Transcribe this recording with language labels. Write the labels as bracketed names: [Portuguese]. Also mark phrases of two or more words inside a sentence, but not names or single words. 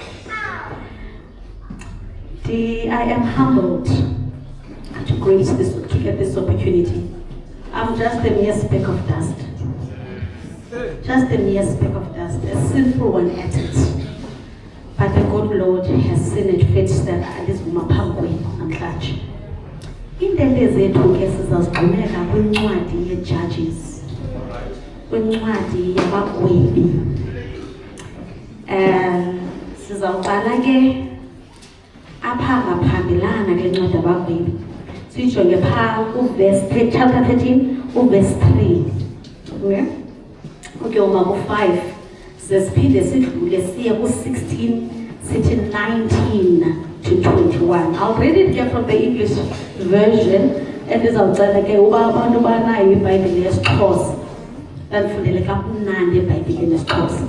[English] I am humbled to get this opportunity. I'm just a mere speck of dust. Just a mere speck of dust, a sinful one at it. But the good Lord has seen it fit that this [Xhosa] mapangwe namhlanje. Indende zethu ke sizazigqumeka kwincwadi ye-Judges. Kwincwadi yabagwebi. Sizawuqala ke apha ngaphambilana ke ncwadi yabagwebi. Sijonge phaa ku-verse [English] chapter 13, verse 3. [Xhosa] Okay, ku-5. Siphinde sidlule siye ku-16 sithi 19 to 21. [English] I'll read it here from the English version and [Xhosa] ndizawucela ke uba abantu banayo iBhayibhile yesiXhosa bandifundele kamnandi iBhayibhile yesiXhosa.